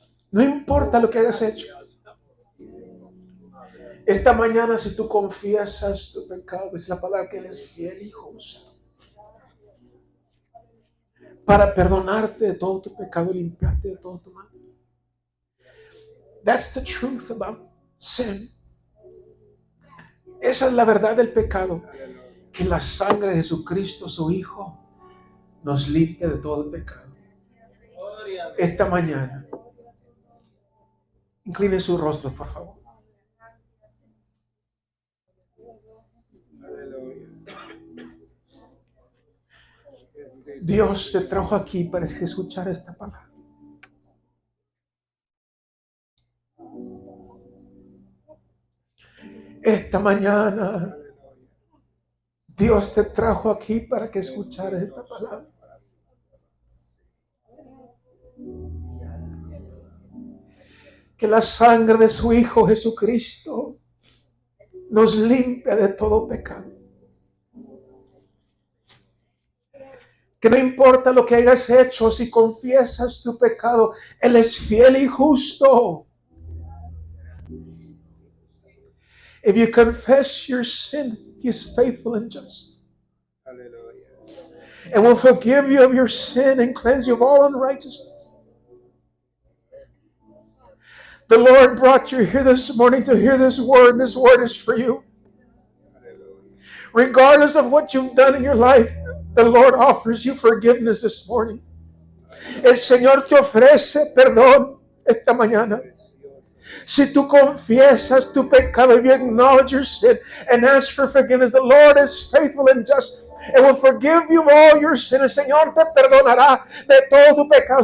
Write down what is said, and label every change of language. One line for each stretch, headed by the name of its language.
Spanish: No importa lo que hayas hecho. Esta mañana, si tú confiesas tu pecado, es la palabra que Él es fiel y justo para perdonarte de todo tu pecado y limpiarte de todo tu mal.
English: That's the truth about sin.
Spanish: Esa es la verdad del pecado, que la sangre de Jesucristo, su Hijo, nos limpia de todo el pecado. Esta mañana, incline su rostro, por favor. Dios te trajo aquí para escuchar esta palabra. Esta mañana Dios te trajo aquí para que escucharas esta palabra. Que la sangre de su Hijo Jesucristo nos limpia de todo pecado. Que no importa lo que hayas hecho, si confiesas tu pecado, Él es fiel y justo.
English: If you confess your sin, He is faithful and just. And will forgive you of your sin and cleanse you of all unrighteousness. The Lord brought you here this morning to hear this word, and this word is for you. Regardless of what you've done in your life, the Lord offers you forgiveness this morning.
Spanish: El Señor te ofrece perdón esta mañana. Si tú confiesas tu pecado,
English: if you acknowledge your sin and ask for forgiveness, the Lord is faithful and just and will forgive you of all your sin.
Spanish: El Señor te perdonará de todo tu pecado.